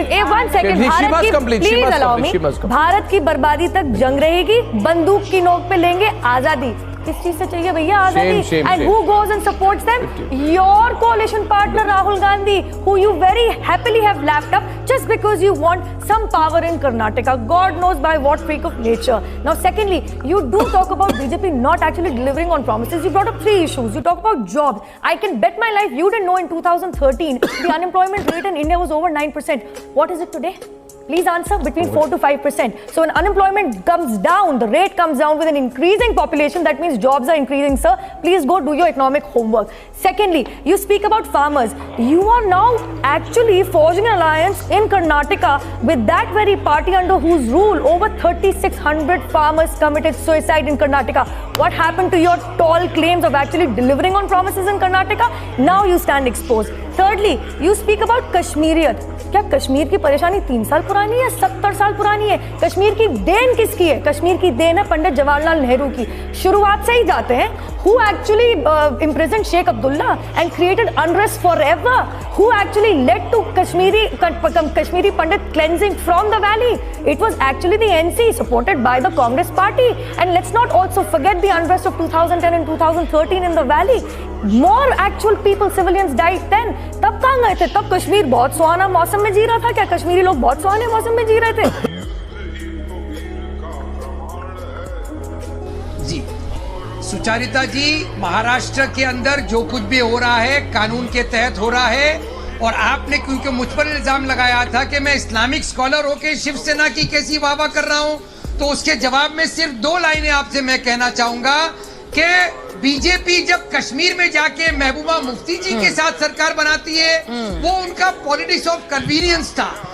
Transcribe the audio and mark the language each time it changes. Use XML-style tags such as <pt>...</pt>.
<en>One second,</en> <hi>Bharat की,</hi> <en>please allow me,</en> <hi>Bharat की बर्बादी तक जंग रहेगी, बंदूक की नोक पे लेंगे आजादी। किस चीज से चाहिए भैया आजादी?</hi> <en>And who goes and supports them? Your coalition partner Rahul Gandhi, who you very happily have lapped up just because you want some power in Karnataka. God knows by what freak of nature. Now, secondly, you do talk about BJP not actually delivering on promises. You brought up 3 issues. You talk about jobs. I can bet my life you didn't know in 2013 the unemployment rate in India was over 9%. What is it today? Please answer. Between 4 to 5%. So when unemployment comes down, the rate comes down with an increasing population, that means jobs are increasing, sir. Please go do your economic homework. Secondly, you speak about farmers. You are now actually forging an alliance in Karnataka with that very party under whose rule over 3,600 farmers committed suicide in Karnataka. What happened to your tall claims of actually delivering on promises in Karnataka? Now you stand exposed. Thirdly, you speak about Kashmiriyat.</en> <hi>क्या कश्मीर की परेशानी 3 साल पुरानी है, 70 साल पुरानी है? कश्मीर की देन किसकी है? कश्मीर की देन है पंडित जवाहरलाल नेहरू की। शुरुआत से ही जाते हैं।</hi> <en>Who actually imprisoned Sheikh Abdullah and created unrest forever? Who actually led to Kashmiri Pandit cleansing from the valley? It was actually the NC supported by the Congress party. And let's not also forget the unrest of 2010 and 2013 in the valley. More actual people, civilians died then.</en> <hi>तब कहाँ गए थे? तब कश्मीर बहुत सुहाना मौसम में जी रहा था क्या? कश्मीरी लोग बहुत सुहाने मौसम में जी रहे थे? जी सुचारिता जी, महाराष्ट्र के अंदर जो कुछ भी हो रहा है कानून के तहत हो रहा है, और आपने क्योंकि मुझ पर इल्जाम लगाया था कि मैं इस्लामिक स्कॉलर होकर शिवसेना की कैसी वाहवाह कर रहा हूं, तो उसके जवाब में सिर्फ 2 लाइनें आपसे मैं कहना चाहूंगा कि बीजेपी जब कश्मीर में जाके महबूबा मुफ्ती जी के साथ सरकार बनाती है, वो उनका पॉलिटिक्स ऑफ कन्वीनियंस था।</hi>